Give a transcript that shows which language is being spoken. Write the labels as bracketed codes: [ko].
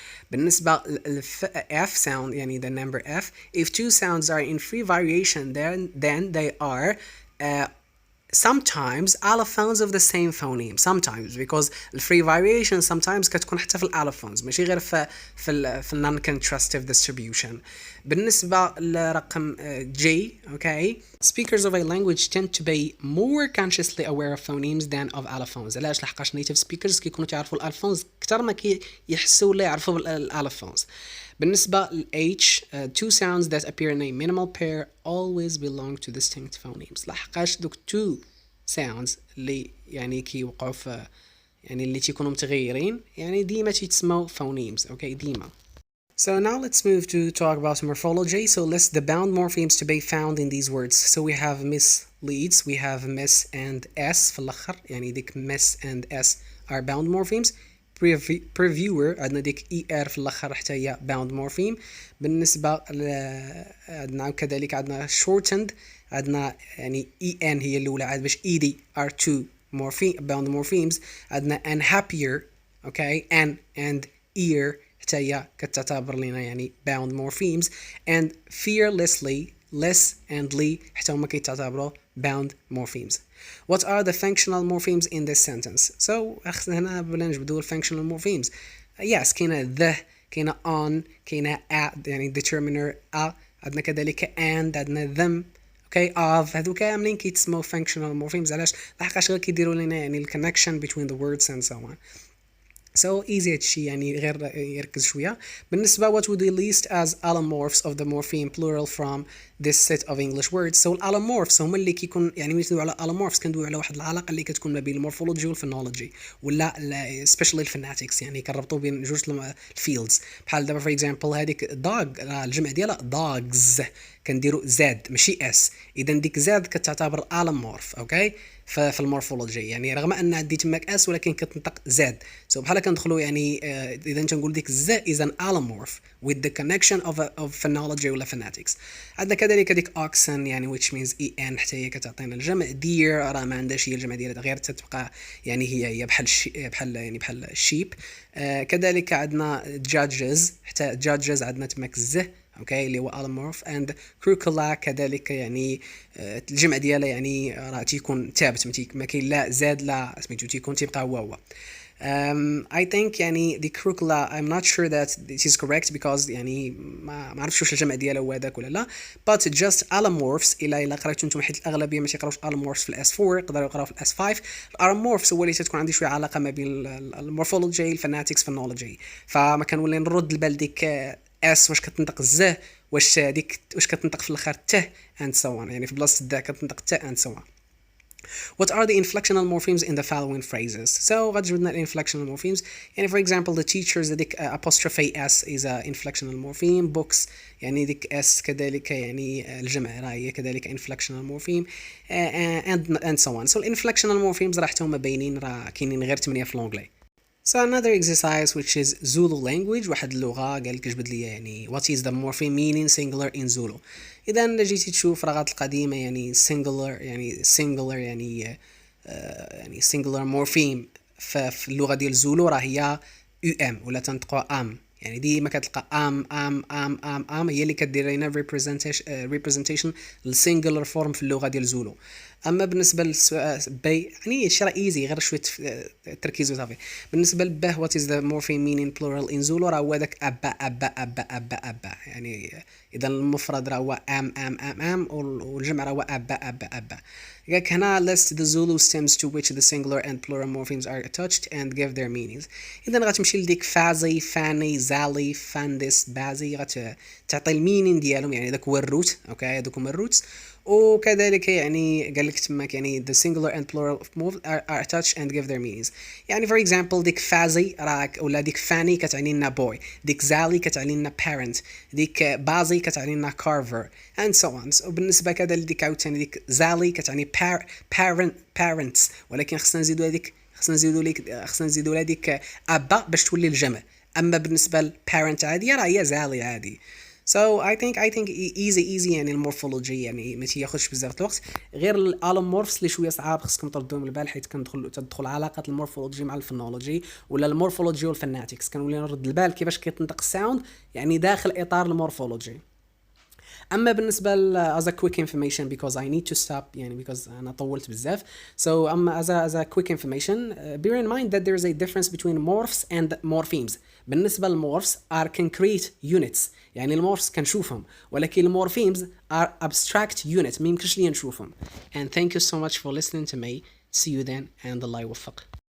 [en] بالنسبة ل F sound [ar] يعني [en] the number F if two sounds are in free variation then they are sometimes allophones of the same phoneme sometimes because the free variation sometimes [ar] كتكون حتى في [en] allophones [ar] ماشي غير في [en] non-contrastive distribution. بالنسبة لرقم G okay speakers of a language tend to be more consciously aware of phonemes than of allophones. [ar] علاش لحقاش [en] native speakers [ar] كيكونوا تعرفوا الالفونز اكثر ما كيحسوا ولا يعرفوا الالفونز. [en] بالنسبة ل H two sounds that appear in a minimal pair always belong to distinct phonemes. [ar] لحقاش دوك [en] two sounds [ar] اللي يعني كيوقعوا في يعني اللي تيكونوا متغيرين يعني ديما تيتسموا phonemes okay ديما. [en] So now let's move to talk about morphology. So list the bound morphemes to be found in these words. So we have miss leads, we have miss and s [ar] في الآخر يعني ديك [en] miss and s are bound morphemes. [ar] previewer عندنا ديك er في الآخر حتى هي bound morpheme. بالنسبة عندنا كذلك عندنا shortened عندنا يعني en هي الأولى عاد باش ed are two bound morphemes. [en] عندنا unhappier okay n and ear [ar] حتى هي كتعتبر لنا يعني [en] bound morphemes and fearlessly less and ly [ar] حتى هما كيتعتبروا [en] bound morphemes. What are the functional morphemes in this sentence? So [ar] هنا بلا نجبدوا [en] functional morphemes. Yes كاينه the كاينه on كاينه at يعني determiner a عندنا كذلك and عندنا them okay of [ar] هذو كاملين كيتسموا [en] functional morphemes [ar] علاش لحقاش غير كيديروا لنا يعني [en] connection between the words and so on. [ar] So easy هادشي يعني غير يركز شوية. بالنسبة [en] what would you list as allomorphs of the morpheme plural from this set of English words. [ar] So allomorphs هما اللي كيكون يعني ملي على allomorphs كندويو على واحد العلاقة اللي كتكون ما بين المورفولوجي والفونولوجي ولا especially الفوناتكس، يعني كنربطو بين جوج الفيلدز. بحال دابا [en] for example [ar] هذيك dog الجمع ديالها dogs كنديرو زاد ماشي اس، اذا ديك زاد كتعتبر allomorph اوكي في المورفولوجي، يعني رغم ان عندي تماك اس ولكن كتنطق زاد. سو بحال كندخلوا يعني اذا تنقول ديك ز [en] is an allomorph with the connection of phonology [ar] ولا phonetics. عندنا كذلك ديك oxen يعني [en] which means [ar] en حتى هي كتعطينا الجمع. deer راه ما عندهاش هي الجمع ديالها غير تتبقى يعني هي بحال sheep. كذلك عندنا judges، حتى judges عندنا تماك ز اوكي اللي هو allomorph. and curricula كذلك يعني الجمع ديالها يعني راه تيكون ثابت، ما كاين لا زاد لا سميتو، تيكون تيبقى هو. [en] I think يعني the curricula I'm not sure that it is correct because يعني [ar] ما عرفتش واش الجمع ديالها هو هذاك ولا لا. but just allomorphs الا قريتو نتوما، حيت الاغلبيه ما تيقراوش allomorphs في الاس 4، يقدروا يقراو في الاس 5. allomorphs هو اللي تكون عندي شويه علاقه ما بين المورفولوجي الفوناتكس فونولوجي، فما كنولي نرد البال ديك اس واش كتنطق ز، واش كتنطق في الاخر ت [en] and so on، [ar] يعني في بلاصه د كتنطق ت and so on. [en] What are the inflectional morphemes in the following phrases? So [ar] غتجبدنا [en] inflectional morphemes يعني for example the teachers ديك apostrophe s is a inflectional morpheme. [ar] books يعني ديك s كذلك يعني الجمع راه هي كذلك inflectional morpheme and so on. [en] So inflectional morphemes [ar] راه حتى هما باينين، راه كاينين غير 8 في لونجلي. [en] So another exercise which is Zulu language، [ar] واحد اللغة قال لك جبد لي يعني [en] what is the morpheme meaning singular in Zulu. [ar] إذا جيتي تشوف راه القديمة يعني singular يعني singular morpheme في اللغة ديال زولو راه هي UM ولا تنطقوا am، يعني ديما كتلقى am هي اللي كدير لنا representation للسينجلر فورم في اللغة ديال زولو. اما بالنسبه للسؤال بي يعني شي راه ايزي غير شويه تركيز وصافي. بالنسبه لبه [en] what is the [ar] morpheme meaning plural in Zulu راه هو داك ابا يعني اذا المفرد راه هو ام والجمع راه هو ابا. قالك هنا [en] list the Zulu stems to which the singular and plural morphemes are attached and give their meanings. [ar] اذا غتمشي لديك فازي فاني زالي فاندس بازي غتعطي المينين ديالهم، يعني داك هو الروت اوكي هذوك هما الروتس. وكذلك يعني قال لك تماك يعني [en] the singular and plural of move are attached and give their meanings. [ar] يعني [en] for example [ar] ديك فازي راك ولا ديك فاني كتعني لنا boy، ديك زالي كتعني لنا parent، ديك بازي كتعني لنا carver and so on. وبالنسبه كذا لديك عاوتاني ديك زالي كتعني parents، ولكن خصنا نزيدو لهاديك ابا باش تولي الجمع. اما بالنسبه للبارنت عاديه راه هي زالي عادي. [en] So I think easy [ar] يعني المورفولوجي يعني ما تياخذش بزاف الوقت، غير الالومورفز اللي شويه صعاب خصكم تردوهم البال، حيت تدخل علاقه المورفولوجي مع الفونولوجي ولا المورفولوجي والفوناتكس، كنولي نرد البال كيفاش كيتنطق الساوند يعني داخل اطار المورفولوجي. اما بالنسبه [en] as a quick information because I need to stop يعني because [ar] انا طولت بزاف. [en] So [ar] اما [en] as a quick information bear in mind that there is a difference between morphs and morphemes. [ar] بالنسبه للمورفs [en] are concrete units، [ar] يعني المورفs كنشوفهم، ولكن المورفيمز [en] are abstract units [ar] ما يمكنش لي نشوفهم. [en] And thank you so much for listening to me. See you then and [ar] الله يوفق.